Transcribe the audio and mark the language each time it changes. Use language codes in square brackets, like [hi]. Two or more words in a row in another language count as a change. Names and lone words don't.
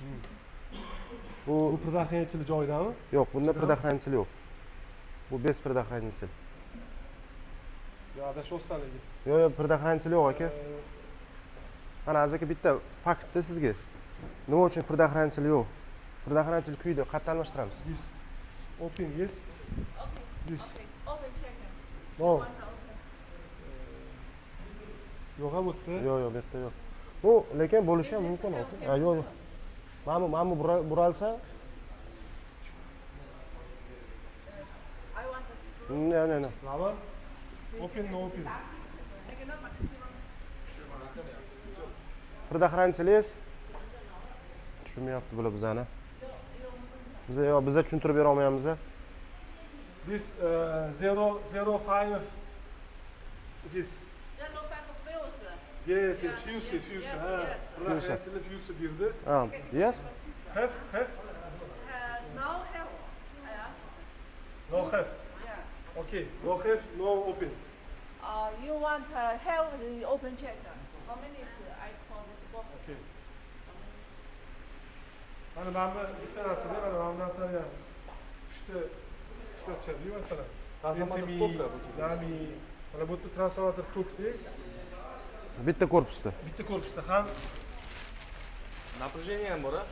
[uz] bu предохранитель joyidami? Yo'q, bunda предохранитель yo'q. Bu [ru] без предохранитель. [uz] Yo, adashyapsan lekin. Yo'q, предохранитель yo'q aka. Mana aka bitta faktda sizga. Nima uchun предохранитель yo'q? Предохранитель kuyda qayerdan almashtiramiz? [en] This open, yes? This. Open checker. No. Want to open. [uz] Yo'q, bu yerda. Yo'q, bu yerda yo'q. Bu lekin bo'lishi ham mumkin aka. Ha, yo'q, yo'q. Mana bu buralsa, [en] I want to screw. no. [uz] Nima? [en] Open, no open. [ru] Предохранитель есть? [uz] Tushunmayapti bular bizani. Biza tushuntirib bera olmayapmiz. [en] This 005 this. Zero pack of fuse. Yes, fuse. Ha. Предохранитель fuse birdi. Ha, yes? Have. Now have. No have. Yeah. Okay. No have, no open. You want have the open checker. How many is I call this box? Okay. [uz] Mana bu bitta narsada, mana bu narsani ham uchta ishlab chiqardik masalan. Transformator tokda bu. Ya'ni mana bu yerda transformator tokdek, Bitta korpusda. bitta korpusda ham Напряжение ham bor, a?